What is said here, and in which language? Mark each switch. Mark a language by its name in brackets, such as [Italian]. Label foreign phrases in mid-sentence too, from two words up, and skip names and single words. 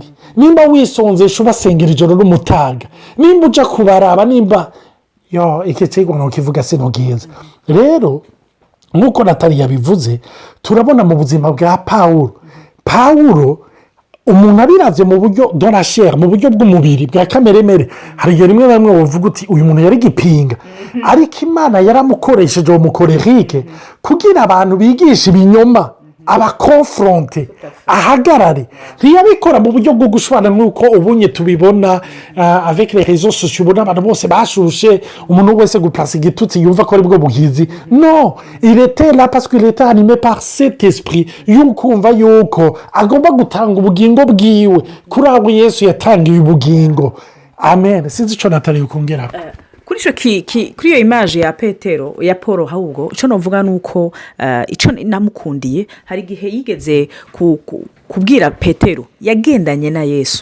[Rundi] Nimba wisonzesha ubasengera ijoro n'umutaga, nimba uja kubaraba, nimba iki kigo ntukivuga sinubwiza. Rero nk'uko Natali yabivuze, turabona mu buzima bwa Pawulo umuntu abiravye mu buryo [French] de la chair, [Rundi] mu buryo bw'umubiri bwa kameremere, hari igihe rimwe na rimwe bavuga uti uyu muntu yari gipinga, ariko Imana yaramukoresheje uwo mukorerike kugira abantu bigisha ibinyoma, abakonfronte, ahagarare. Ntiyabikora mu buryo bwo gushwana nk'uko ubunye tubibona [French] avec les réseaux sociaux, [Rundi] ubona abantu bose bashushe, umuntu wese guplasa igitutsi yumva ko ari bwo buhizi. [French] Non, il était là parce qu'il était animé par cet esprit [Rundi] y'ukumva yuko agomba gutanga ubugingo bwiwe kuri abo Yesu yatangiye ubugingo. Amen. Sinzi icyo Natali ukongera kuri iyo image ya Petero ya Paul. Ahubwo icyo navuga ni uko icyo namukundiye, hari igihe yigeze kubwira Petero yagendanye na Yesu.